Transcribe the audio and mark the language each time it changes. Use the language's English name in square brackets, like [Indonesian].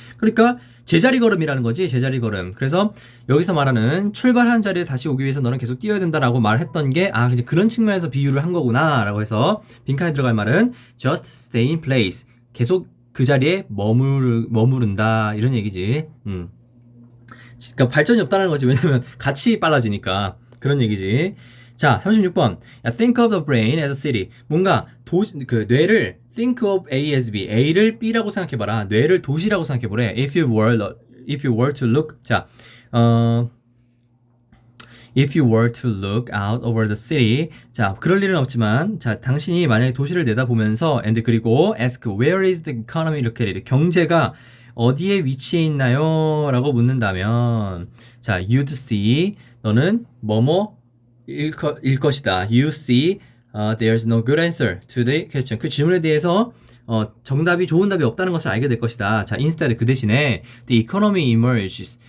[Korean] 그러니까 제자리 걸음이라는 거지, 제자리 걸음. 그래서 여기서 말하는 출발한 자리에 다시 오기 위해서 너는 계속 뛰어야 된다라고 말했던 게, 이제 그런 측면에서 비유를 한 거구나 라고 해서 빈칸에 들어갈 말은 [English] just stay in place, [Korean] 계속 그 자리에 머무른다, 이런 얘기지. 그러니까 발전이 없다는 거지. 왜냐면 같이 빨라지니까. 그런 얘기지. 자, 36번. [English] Think of the brain as a city. [Korean] 뭔가 뇌를 [English] think of A as B. [Korean] A를 B라고 생각해봐라. 뇌를 도시라고 생각해보래. [English] If you were to look. [Korean] 자, [English] If you were to look out over the city. [Korean] 자, 그럴 일은 없지만, 자, 당신이 만약에 도시를 내다보면서, and 그리고 [English] ask where is the economy located? [Korean] 경제가 어디에 위치해 있나요? 라고 묻는다면, 자, [English] you'd see, [Korean] 너는 뭐뭐일 것이다. [English] You see, there's no good answer to the question. [Korean] 그 질문에 대해서 정답이 좋은 답이 없다는 것을 알게 될 것이다. 자, instead 그 대신에 [English] the economy emerges.